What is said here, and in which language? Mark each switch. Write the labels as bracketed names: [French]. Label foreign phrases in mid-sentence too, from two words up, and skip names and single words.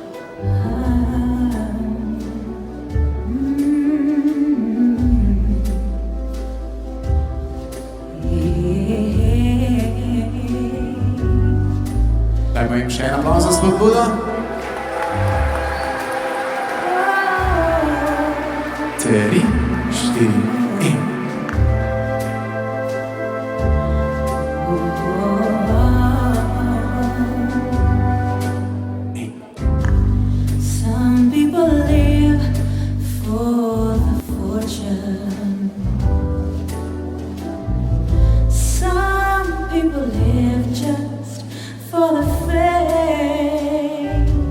[Slovenian] Dajmo jim še en aplavz za spodbudo. 3, 4 in. [English] Some people live for the fortune. Some people live just for the fame.